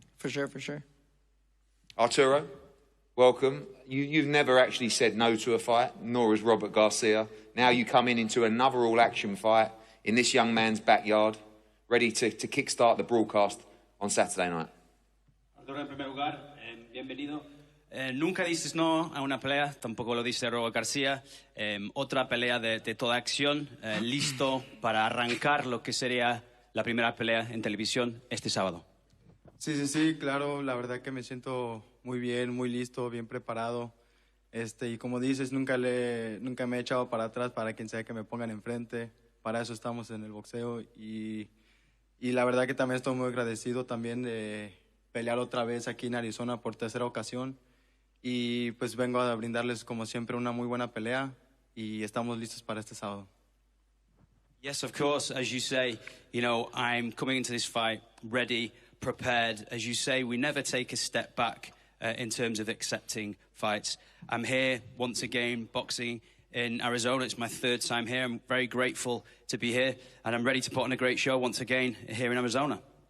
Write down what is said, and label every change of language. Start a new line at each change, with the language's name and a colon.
English: For sure, for sure. Arturo, welcome. You've never actually said no to a fight, nor has Robert Garcia. Now you come into another all-action fight in this young man's backyard, ready to kickstart the broadcast on Saturday night.
Spanish: Arturo, en primer lugar, bienvenido. Nunca dices no a una pelea, tampoco lo dice Robert García. Otra pelea de toda acción, listo para arrancar lo que sería la primera pelea en televisión este sábado. Sí, claro, la verdad que me siento muy bien, muy listo, bien preparado. Y como dices, nunca me he echado para atrás para quien sea que me pongan enfrente. Para eso estamos en el boxeo y la verdad que también estoy muy agradecido también de pelear otra vez aquí en Arizona por tercera ocasión. Y pues vengo a brindarles como siempre una muy buena pelea y estamos listos para este sábado.
English: Yes, of course, as you say, you know, I'm coming into this fight ready, prepared. As you say, we never take a step back in terms of accepting fights. I'm here once again boxing in Arizona. It's my 3rd time here. I'm very grateful to be here, and I'm ready to put on a great show once again here in Arizona.